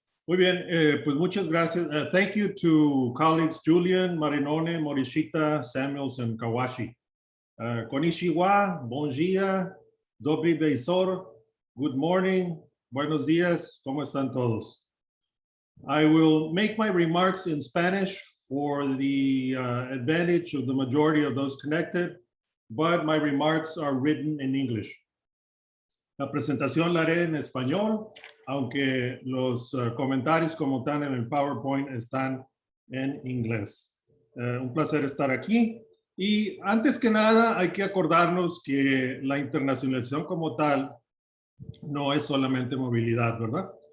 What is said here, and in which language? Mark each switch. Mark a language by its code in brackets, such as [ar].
[es] Muy bien, pues muchas gracias. [en] Thank you to colleagues Julian, Marinone, Morishita, Samuels, and Kawashi. [es] Konnichiwa, bon dia, dobry beisor, [en] good morning, [es] buenos días, ¿cómo están todos? [en] I will make my remarks in Spanish for the advantage of the majority of those connected, but my remarks are written in English. [es] La presentación la haré en español, aunque los comentarios como están en el PowerPoint están en inglés. Un placer estar aquí. Y antes que nada hay que acordarnos que la internacionalización como tal no es solamente movilidad, ¿verdad?